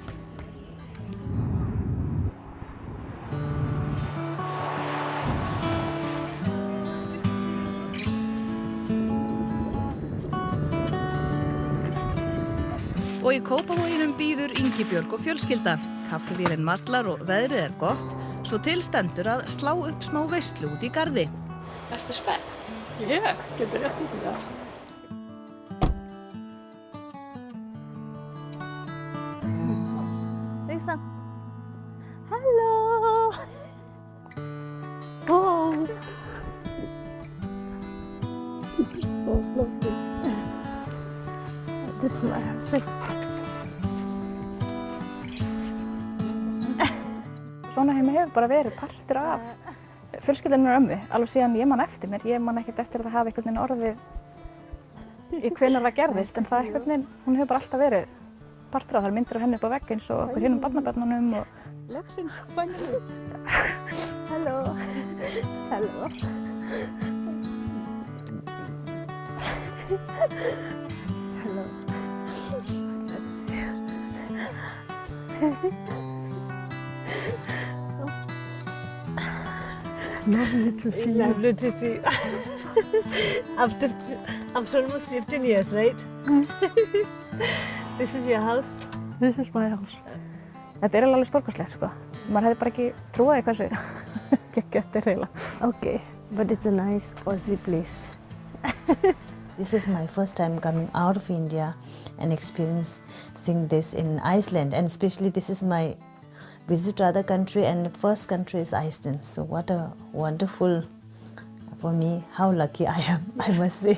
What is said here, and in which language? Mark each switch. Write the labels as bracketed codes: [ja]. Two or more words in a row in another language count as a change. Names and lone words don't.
[is] Og í Kópavoginum býður Ingibjörg og fjölskylda. Kaffivélin mallar og veðrið er gott, svo til stendur að slá upp smá veislu út í garði. Ertu spennt? Já, getur rétt í það. Lisa. [en] Hello. Oh. Oh, lovely. This is my husband. [is] Svona heima hefur bara verið partur af fjölskyldunnar ömmu, alveg síðan ég man eftir mér. Ég man ekkert eftir að það hafi einhvern veginn orðið í hvenær það gerðist, en það einhvern veginn, hún hefur bara alltaf verið partur af. Það er myndir af henni upp á vegg eins og okkur hinum barnabörnunum og... Loksins, [en] finally. Hello. Hello. Hello. Nice to see you. Lovely to see you. Lovely to see you. After almost 15 years, right? This is your house? This is my house. [is] Þetta er alveg stórkostlegt, sko. Maður hefði bara ekki trúað því hversu geggjað þetta er eiginlega. [en] Okay, but it's a nice, cozy place. This is my first time coming out of India and experiencing this in Iceland, and especially this is my visit to other country, and the first country is Iceland. So what a wonderful, for me, how lucky I am, I must say.